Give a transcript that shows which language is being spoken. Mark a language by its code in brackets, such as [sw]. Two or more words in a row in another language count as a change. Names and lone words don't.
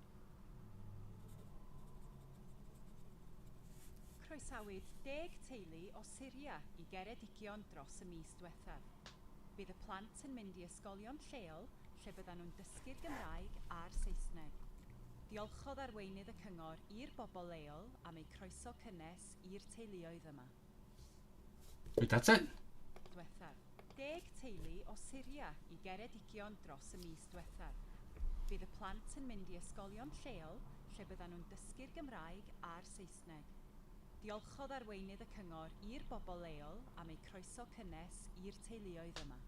[cy] Croesawyd 10 teulu o Syria I Geredigion dros y mis diwethaf. Bydd y plant yn mynd I ysgolion lleol lle byddan nhw'n dysgu'r Gymraeg a'r Saesneg. Diolchodd arweinydd y cyngor i'r bobl leol am eu croeso cynnes i'r teuluoedd yma. [en] Wait, that's it? [cy] Diwethaf. 10 teulu o Syria I Geredigion dros y mis diwethaf. Bydd y plant yn mynd I ysgolion lleol lle byddan nhw'n dysgu'r Gymraeg a'r Saesneg. Diolchodd arweinydd y cyngor i'r bobl leol am eu croeso cynnes i'r teuluoedd yma.